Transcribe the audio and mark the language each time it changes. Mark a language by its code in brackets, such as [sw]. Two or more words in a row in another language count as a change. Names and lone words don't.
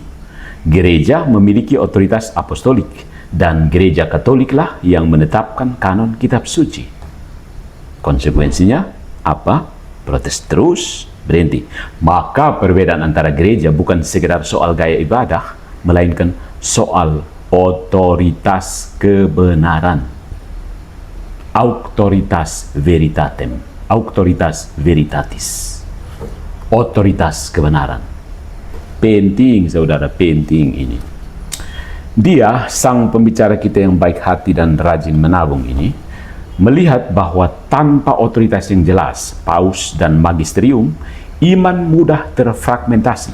[id] Gereja memiliki otoritas apostolik, dan gereja Katoliklah yang menetapkan kanon kitab suci. Konsekuensinya apa? Protes terus, berhenti. Maka perbedaan antara gereja bukan sekedar soal gaya ibadah, melainkan soal otoritas kebenaran. [la] Auctoritas veritatem, auctoritas veritatis. [id] Otoritas kebenaran. Penting, saudara, penting ini. Dia, sang pembicara kita yang baik hati dan rajin menabung ini, melihat bahwa tanpa otoritas yang jelas, paus dan magisterium, iman mudah terfragmentasi.